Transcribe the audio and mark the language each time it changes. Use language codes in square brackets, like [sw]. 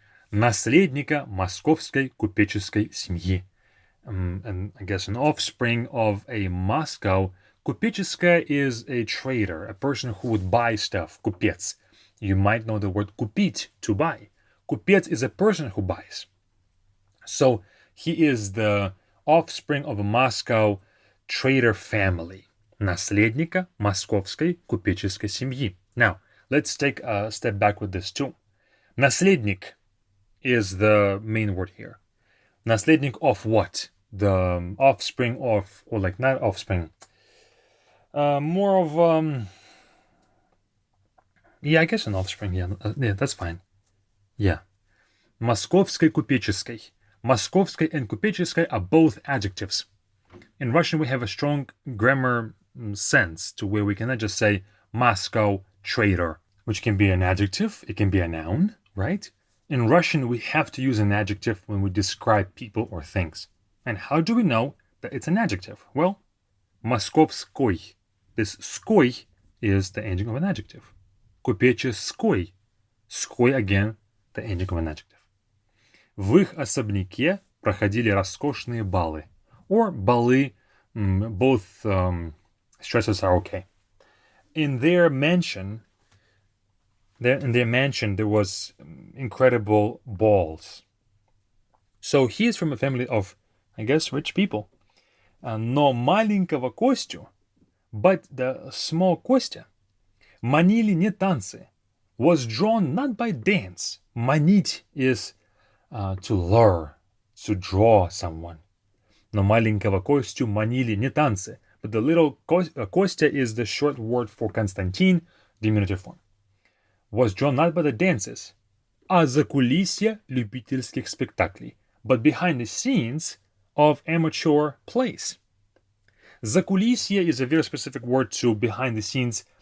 [ru] Наследника московской купеческой семьи. [en] And I guess an offspring of a Moscow. Купеческая is a trader, a person who would buy stuff. [ru] Купец. [en] You might know the word купить, to buy. Купец is a person who buys. So he is the offspring of a Moscow trader family. [ru] Наследника московской купеческой семьи. [en] Now, let's take a step back with this too. Наследник is the main word here. Наследник of what? The offspring of, or like not offspring. More of, yeah, I guess an offspring, yeah, that's fine. Yeah. [ru] Московской купеческой. [en] Московской and купеческой are both adjectives. In Russian, we have a strong grammar sense to where we cannot just say Moscow trader, which can be an adjective, it can be a noun, right? In Russian, we have to use an adjective when we describe people or things. And how do we know that it's an adjective? Well, московской. This skoy is the ending of an adjective. [ru] Купеческой. [en] Skoy again, the ending of an adjective. [ru] В их особняке проходили роскошные балы. [en] Or балы, both stresses are okay. In their mansion, there was incredible balls. So he is from a family of, I guess, rich people. [ru] Но маленького Костю, [en] but the small Костя, [ru] манили не танцы, [en] was drawn not by dance. Манить is to lure, to draw someone. [ru] Но маленького Костю манили не танцы. [en] But the little Kostya is the short word for Konstantin, diminutive form. Was drawn not by the dances, [ru] а закулисье любительских спектаклей, [en] but behind the scenes of amateur plays. Закулисье is a very specific word to behind the scenes.